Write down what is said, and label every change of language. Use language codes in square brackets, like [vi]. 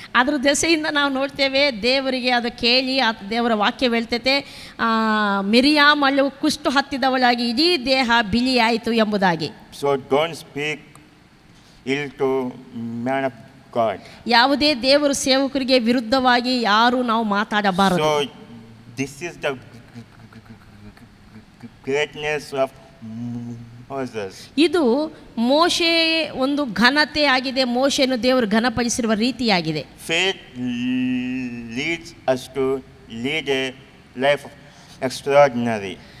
[kn] ಅದ್ರ ದೆಸೆಯಿಂದ ನಾವು ನೋಡ್ತೇವೆ ದೇವರಿಗೆ ಅದು ಕೇಳಿ ದೇವರ ವಾಕ್ಯ ಹೇಳ್ತೈತೆ, ಮಿರಿಯಾಮಳು ಕುಷ್ಠ ಹತ್ತಿದವಳಾಗಿ ಇಡೀ ದೇಹ ಬಿಳಿ ಆಯಿತು ಎಂಬುದಾಗಿ. [en] So don't speak ill to man of God. [kn] ಯಾವುದೇ ದೇವರು ಸೇವಕರಿಗೆ ವಿರುದ್ಧವಾಗಿ ಯಾರು ನಾವು ಮಾತಾಡಬಾರದು. [en] So this is the greatness of Moses. [kn] ಇದು ಮೋಶೆ ಒಂದು ಘನತೆ ಆಗಿದೆ. ಮೋಶೆಯನ್ನು ದೇವರು ಘನಪಡಿಸಿರುವ ರೀತಿಯಾಗಿದೆ. [en] Faith leads us to lead a life extraordinary.